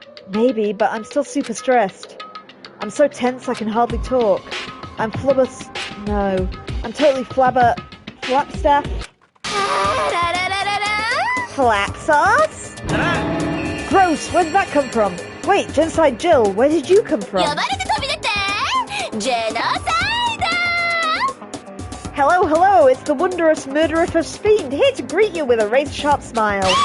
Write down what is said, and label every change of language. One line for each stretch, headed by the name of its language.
English: Maybe, but I'm still super stressed. I'm so tense I can hardly talk. I'm No. I'm totally flapstaff? Flap sauce? Gross, where did that come from? Wait, Genocide Jill, where did you come from?
Japanese: 呼ばれて飛び出てジェノサイド
English: Hello, hello, it's the wondrous murderous fiend here to greet you with a razor-sharp smile.